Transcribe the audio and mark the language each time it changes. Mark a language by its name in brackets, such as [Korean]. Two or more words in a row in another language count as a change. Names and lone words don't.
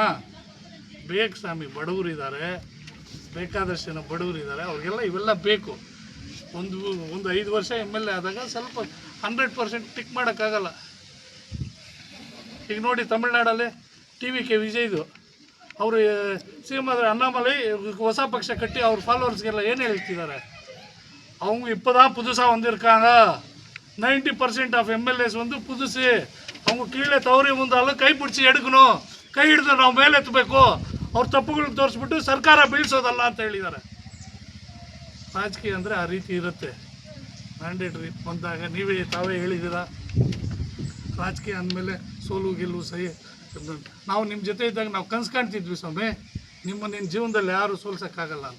[Kannada] ಬೇಕು ಸ್ವಾಮಿ, ಬಡವರು ಇದ್ದಾರೆ, ಬೇಕಾದಷ್ಟು ಜನ ಬಡವರು ಇದ್ದಾರೆ, ಅವ್ರಿಗೆಲ್ಲ ಇವೆಲ್ಲ ಬೇಕು. ಒಂದು 5 ವರ್ಷ MLA ಆದಾಗ ಸ್ವಲ್ಪ 100% ಟಿಕ್ ಮಾಡೋಕ್ಕಾಗಲ್ಲ. ಈಗ ನೋಡಿ ತಮಿಳ್ನಾಡಲ್ಲಿ TVK ವಿಜಯ್ದು ಅವರು CM ಆದರೆ ಅಣ್ಣಾಮಲೈ ಹೊಸ ಪಕ್ಷ ಕಟ್ಟಿ ಅವ್ರ ಫಾಲೋವರ್ಸ್ಗೆಲ್ಲ ಏನು ಹೇಳ್ತಿದ್ದಾರೆ, [Tamil] அவங்க இப்போதான் புதுசாக வந்திருக்காங்க, 90% [English] of MLAs [Tamil] வந்து புதுசு, அவங்க கீழே தவறி வந்தாலும் ಕೈ பிடிச்சி எடுக்கணும், [Kannada] ಕೈ ಹಿಡಿದು ನಾವು ಮೇಲೆ ಎತ್ತಬೇಕು, ಅವ್ರ ತಪ್ಪುಗಳನ್ನ ತೋರಿಸ್ಬಿಟ್ಟು ಸರ್ಕಾರ ಬೀಳ್ಸೋದಲ್ಲ ಅಂತ ಹೇಳಿದ್ದಾರೆ. ರಾಜಕೀಯ ಅಂದರೆ ಆ ರೀತಿ ಇರುತ್ತೆ. ಮ್ಯಾಂಡೇಟ್ರಿ ಬಂದಾಗ ತಾವೇ ಹೇಳಿದ್ದೀರಾ, ರಾಜಕೀಯ ಅಂದಮೇಲೆ ಸೋಲು ಗೆಲುವು ಸಹಿ. ನಾವು ನಿಮ್ಮ ಜೊತೆ ಇದ್ದಾಗ ನಾವು ಕನಸು ಕಾಣ್ತಿದ್ವಿ ಸ್ವಾಮಿ, ನಿನ್ನ ಜೀವನದಲ್ಲಿ ಯಾರು ಸೋಲ್ಸೋಕ್ಕಾಗಲ್ಲ ಅಂತ.